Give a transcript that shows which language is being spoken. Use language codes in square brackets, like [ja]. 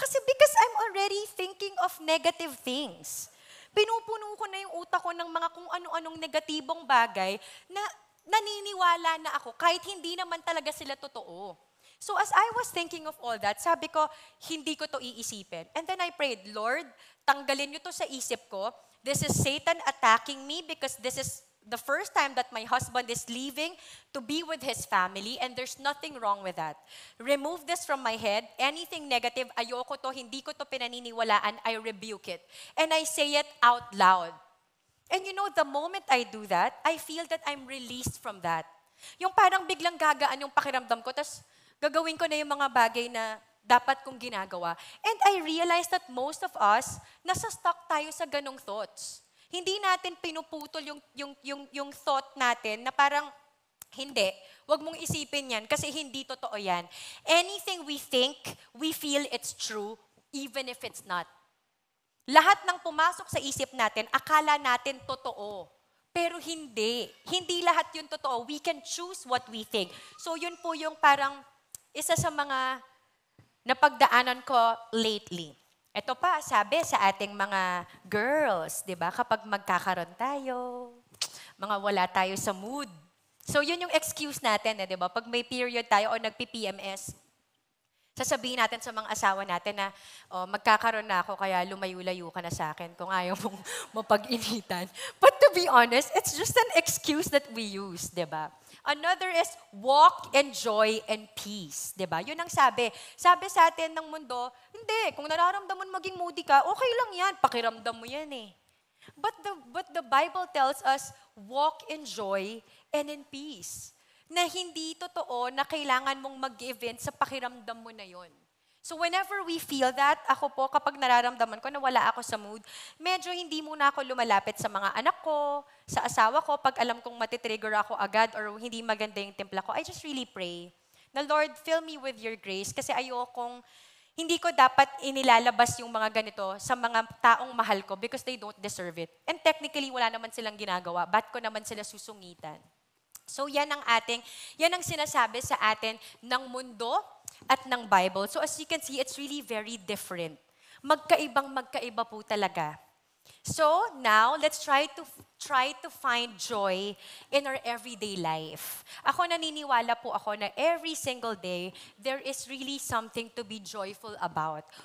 [tl] Kasi [en] because I'm already thinking of negative things. [tl] Pinupuno ko na yung utak ko ng mga kung ano-anong negatibong bagay na naniniwala na ako kahit hindi naman talaga sila totoo. [en] So as I was thinking of all that, [tl] sabi ko, hindi ko to iisipin. [en] And then I prayed, [tl] Lord, tanggalin niyo to sa isip ko. [en] This is Satan attacking me because this is the first time that my husband is leaving to be with his family, and there's nothing wrong with that. Remove this from my head. Anything negative, [tl] ayoko to, hindi ko to pinaniniwalaan, [en] I rebuke it. And I say it out loud. And the moment I do that, I feel that I'm released from that. [tl] Yung parang biglang gagaan yung pakiramdam ko, tas gagawin ko na yung mga bagay na dapat kong ginagawa. [en] And I realized that most of us, [tl] nasa-stuck tayo sa ganong [en] thoughts. [tl] Hindi natin pinuputol yung thought natin na parang, hindi, wag mong isipin yan kasi hindi totoo yan. [en] Anything we think, we feel it's true, even if it's not. [tl] Lahat ng pumasok sa isip natin, akala natin totoo. Pero hindi. Hindi lahat yun totoo. [en] We can choose what we think. [tl] So yun po yung parang isa sa mga napagdaanan ko lately. Ito pa, sabi sa ating mga girls, di ba? Kapag magkakaroon tayo, mga wala tayo sa mood. So yun yung excuse natin, di ba? Pag may period tayo o nagpi-PMS, sasabihin natin sa mga asawa natin na magkakaroon na ako kaya lumayo-layo ka na sa akin kung ayaw mong mapag-initan. [en] But to be honest, it's just an excuse that we use, [tl] di ba? [en] Another is walk in joy and peace. [tl] Diba? Yun ang sabi. Sabi sa atin ng mundo, hindi, kung nararamdaman maging moody ka, okay lang yan, pakiramdam mo yan eh. [en] But the Bible tells us, walk in joy and in peace. [tl] Na hindi totoo na kailangan mong mag-give in sa pakiramdam mo na yon. [en] So whenever we feel that, [tl] ako po, kapag nararamdaman ko na wala ako sa mood, medyo hindi muna ako lumalapit sa mga anak ko, sa asawa ko, pag alam kong matitrigger ako agad or hindi maganda yung timpla ko, [en] I just really pray [tl] na Lord, [en] fill me with your grace [tl] kasi ayokong, hindi ko dapat inilalabas yung mga ganito sa mga taong mahal ko [en] because they don't deserve it. And technically, [tl] wala naman silang ginagawa. Ba't ko naman sila susungitan? So yan ang sinasabi sa atin ng mundo at ng Bible. [en] So as you can see, it's really very different. [tl] Magkaiba po talaga. [en] So now, let's try to find joy in our everyday life. [tl] Ako naniniwala po ako na [en] every single day, there is really something to be joyful about.